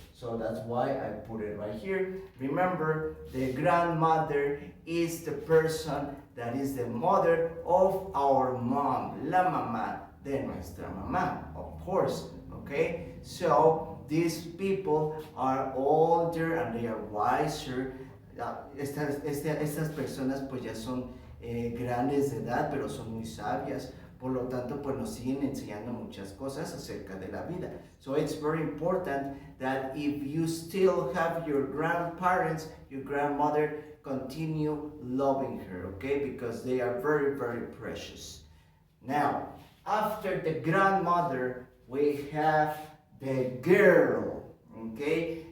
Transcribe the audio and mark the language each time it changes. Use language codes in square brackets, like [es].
[en] So that's why I put it right here. Remember, the grandmother is the person that is the mother of our mom, [es] la mamá de nuestra mamá, [en] of course, okay? So these people are older and they are wiser. [es] Estas personas pues ya son grandes de edad, pero son muy sabias. Por lo tanto, pues nos siguen enseñando muchas cosas acerca de la vida. [en] So it's very important that if you still have your grandparents, your grandmother, continue loving her, okay? Because they are very, very precious. Now, after the grandmother, we have the girl, okay?